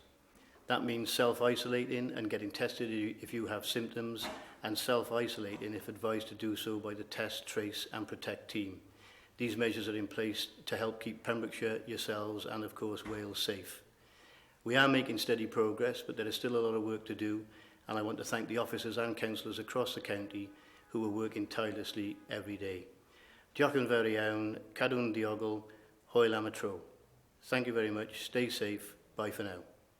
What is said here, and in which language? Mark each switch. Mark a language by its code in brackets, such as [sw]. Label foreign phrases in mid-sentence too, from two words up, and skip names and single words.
[en] That means self-isolating and getting tested if you have symptoms, and self-isolating if advised to do so by the Test, Trace and Protect team. These measures are in place to help keep Pembrokeshire, yourselves and of course Wales safe. We are making steady progress, but there is still a lot of work to do, and I want to thank the officers and councillors across the county who are working tirelessly every day. [cy] Diolch yn fawr iawn, cadw'n diogel, hwyl am y tro. [en] Thank you very much, stay safe, bye for now.